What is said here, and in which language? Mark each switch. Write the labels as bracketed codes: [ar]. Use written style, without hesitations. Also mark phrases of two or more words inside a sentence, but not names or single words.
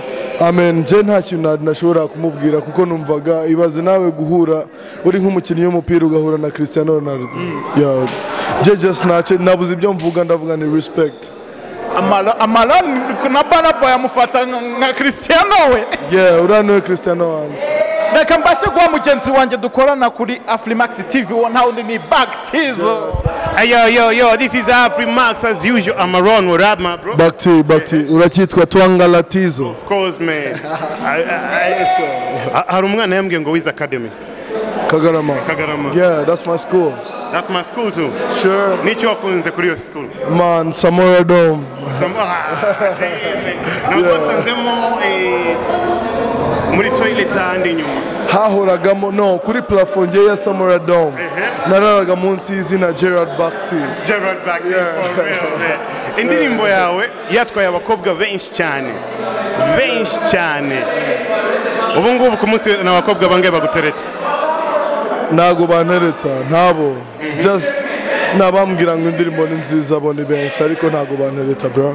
[rw] Amen, je nta kintu nashobora kumubwira kuko numvaga ibaze nawe guhura uri nk'umukinnyi w'umupira ugahura na Cristiano Ronaldo. [en] Yeah. [rw] Je just nabuze ibyo mvuga, ndavuga ni respect. Amalon na Burna Boy amufata nka Cristiano we. Yeah, urano Cristiano wanje. Reka mbashe guha mugenzi wanjye dukorana kuri Afrimax TV one ni Baktizo. [en] Yo, this is Afrimax as usual. Amalon, what up, my bro? [rw] Bakti, urakitwa Twangalatizo. [en] Of course, man. [rw] Hari umwana yambwiye ngo wize academy. Kagarama. [en] Yeah, that's my school. That's my school too. Sure. [rw] Nicho wakunze kuri yo school. [en] Man, Samora Dome. [rw] Nabasanzemo muri toilet andi nyuma. Hahoragamo no kuri plafond ya Samora Dome. Nararaga munsi y'izina Gerard Bakti. Gerard Bakti, [en] for real, man. [rw] Indirimbo yawe yatwaye abakobwa benshi cyane. Ubu ngubu ku munsi n'abakobwa bangaye bagutereta? Nago bantereta ntabo, just nabambwira ngo indirimbo ni nziza bone benshi ariko ntago bantereta bro.